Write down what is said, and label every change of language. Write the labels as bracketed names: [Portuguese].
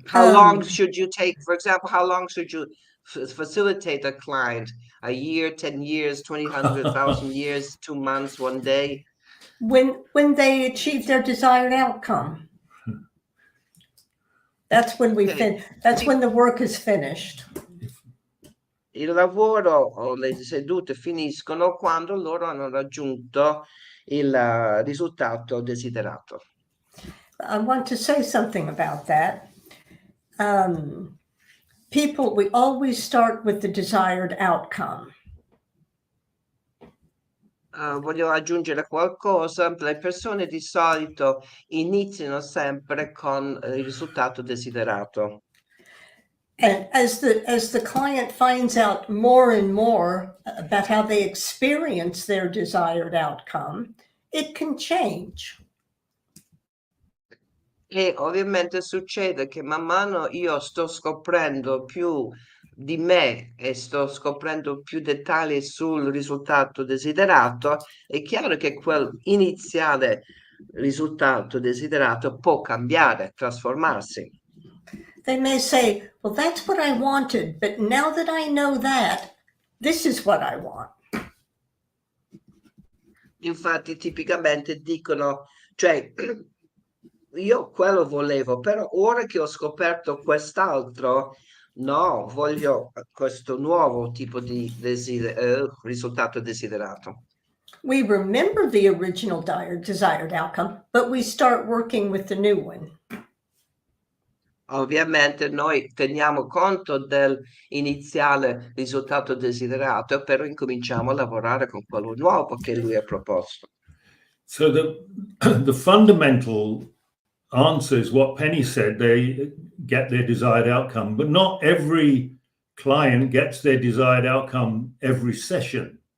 [English] How long should you take, for example, how long should you facilitate a client? A year, 10 years, 20, 100,000 years, 2 months, 1 day? When they achieve their desired outcome. That's when that's when the work is finished. [Italian] Il lavoro o le sedute finiscono quando loro hanno raggiunto il risultato desiderato. [English] I want to say something about that. People, we always start with the desired outcome. [Italian] Voglio aggiungere qualcosa. Le persone di solito iniziano sempre con il risultato desiderato. [English] And as the client finds out more and more about how they experience their desired outcome, it can change. [Italian] E ovviamente succede che man mano io sto scoprendo più di me e sto scoprendo più dettagli sul risultato desiderato, è chiaro che quel iniziale risultato desiderato può cambiare, trasformarsi. [English] They may say, well, that's what I wanted, but now that I know that, this is what I want. [Italian] Infatti tipicamente dicono, cioè, io quello volevo, però ora che ho scoperto quest'altro, no, voglio questo nuovo tipo di risultato desiderato. [English] We remember the original desired outcome, but we start working with the new one. [Italian] Ovviamente noi teniamo conto dell'iniziale risultato desiderato, però incominciamo a lavorare con quello nuovo che lui ha proposto. [English] So the fundamental answer is what Penny said, they get their desired outcome, but not every client gets their desired outcome every session.